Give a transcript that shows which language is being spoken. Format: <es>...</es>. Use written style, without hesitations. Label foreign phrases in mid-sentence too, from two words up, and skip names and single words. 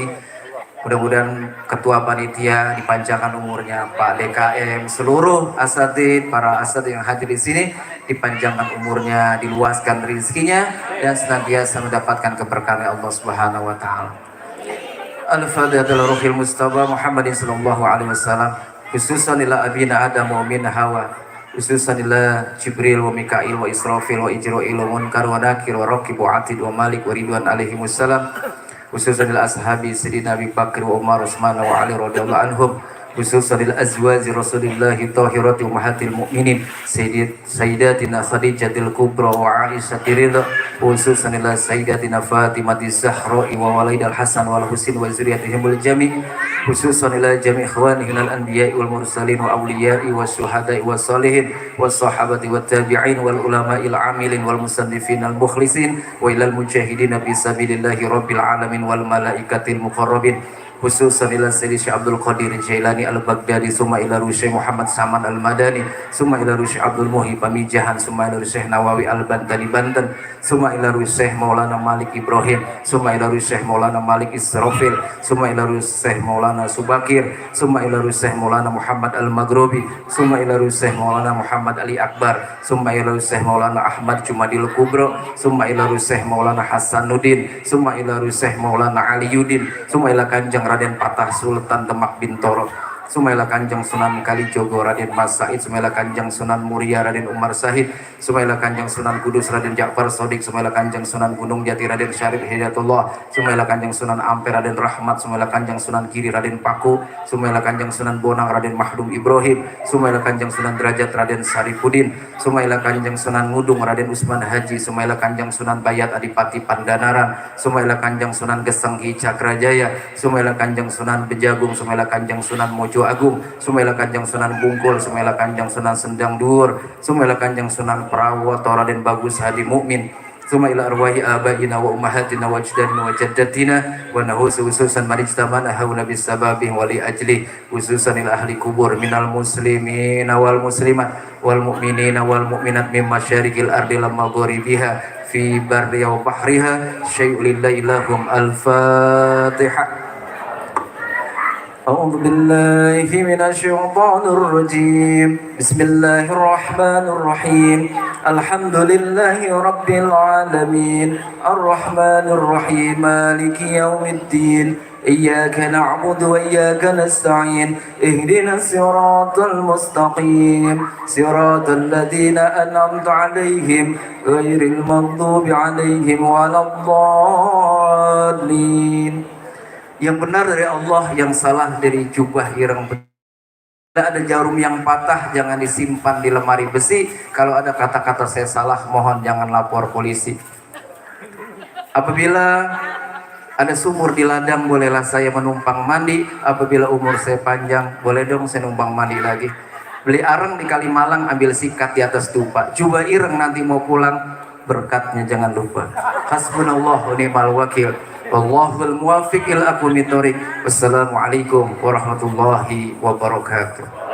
<id>Mudah-mudahan ketua panitia dipanjangkan umurnya, Pak DKM, seluruh asatid, para asatid yang hadir di sini dipanjangkan umurnya, diluaskan rezekinya dan senantiasa mendapatkan keberkahan Allah</id> <ar>سبحانه وتعالى. الفاتحة روح المصطفى محمد صلى الله عليه وسلم خصوصا إلى أبينا آدم ومن حواء خصوصا إلى جبريل وميكائيل و إسرافيل وعزرائيل ومنكر ونكير ورقيب وعتيد ومالك ورضوان عليهم السلام خصوصا إلى أصحاب سيدنا أبي بكر وعمر عثمان وعلي رضي الله عنهم خصوصا إلى أزواج رسول الله الطاهرات أمهات المؤمنين سيدتنا خديجة الكبرى وعائشة رضا خصوصا إلى سيدتنا فاطمة الزهراء ووالد الحسن والحسين وذرياتهم الجميع خصوصا إلى جميع إخوانه من الأنبياء وال المرسلين والأولياء والشهداء والصالحين والصحابة والتابعين والعلماء العاملين والمصنفين المخلصين وإلى المجاهدين في سبيل الله رب العالمين والملائكة المقربين خصوصا إلى سيدي الشيخ عبد القادر الجيلاني البغدادي ثم إلى الشيخ محمد سمان المدني ثم إلى الشيخ عبد المحيي Pamijahan ثم إلى الشيخ نووي البنتني Banten ثم إلى الشيخ مولانا مالك إبراهيم ثم إلى Syekh Muhammad Saman Al-Madani, summa ila Syekh Abdul Muhyi Pamijahan, summa ila Syekh Nawawi Al-Bantani Banten, summa ila Syekh Maulana Malik Ibrahim, summa ila الشيخ مولانا مالك إسرافيل ثم إلى الشيخ مولانا Subakir ثم إلى الشيخ مولانا محمد المغربي ثم إلى الشيخ مولانا محمد علي أكبر ثم إلى الشيخ مولانا أحمد جمادى الكبرى ثم إلى الشيخ مولانا حسن الدين ثم إلى الشيخ مولانا علي الدين ثم إلى Kanjeng Raden Patah Sultan Demak Bintoro, Sumaila Kanjeng Sunan Kalijogo Raden Mas Said, Sumaila Kanjeng Sunan Muria Raden Umar Sahid, Sumaila Kanjeng Sunan Kudus Raden Ja'far Sodik, Sumaila Kanjeng Sunan Gunung Jati Raden Syarif Hidayatullah, Sumaila Kanjeng Sunan Ampere Raden Rahmat, Sumaila Kanjeng Sunan Kiri Raden Paku, Sumaila Kanjeng Sunan Bonang Raden Mahdum Ibrahim, Sumaila Kanjeng Sunan Derajat Raden Saripudin, Sumaila Kanjeng Sunan Ngudung Raden Usman Haji, Sumaila Kanjeng Sunan Bayat Adipati Pandanaran, Sumaila Kanjeng Sunan Gesenghi Cakrajaya, Sumaila Kanjeng Sunan Bejagung, Sumaila Kanjeng Sunan Mojo Agung, Sumaila Kanjeng Sunan Bungkul, Sumaila Kanjeng Sunan Sendang Dur, Sumaila Kanjeng Sunan Prawoto Raden Bagus Hadi Mukmin, ثم إلى أرواح آبائنا وأمهاتنا وأجدادنا وجداتنا ونخص خصوصا من اجتمعنا ها هنا بسببه ولأجله خصوصا إلى أهل القبور من المسلمين والمسلمات والمؤمنين والمؤمنات من مشارق الأرض إلى مغاربها في برها وبحرها شيء لله لهم. Al-Fatihah. أعوذ بالله من الشيطان الرجيم بسم الله الرحمن الرحيم الحمد لله رب العالمين الرحمن الرحيم مالك يوم الدين إياك نعبد وإياك نستعين اهدنا الصراط المستقيم صراط الذين أنعمت عليهم غير المغضوب عليهم ولا الضالين.</ar> <id>Yang benar dari Allah, yang salah dari jubah ireng. Tidak ada jarum yang patah, jangan disimpan di lemari besi. Kalau ada kata-kata saya salah, mohon jangan lapor polisi. Apabila ada sumur di ladang, bolehlah saya menumpang mandi. Apabila umur saya panjang, boleh dong saya numpang mandi lagi. Beli areng di Kalimalang, ambil sikat di atas tupa. Jubah ireng nanti mau pulang, berkatnya jangan lupa.</id> <ar>حسبنا الله ونعم الوكيل والله الموفق إلى أقوم الطريق. والسلام عليكم ورحمة الله وبركاته.</ar>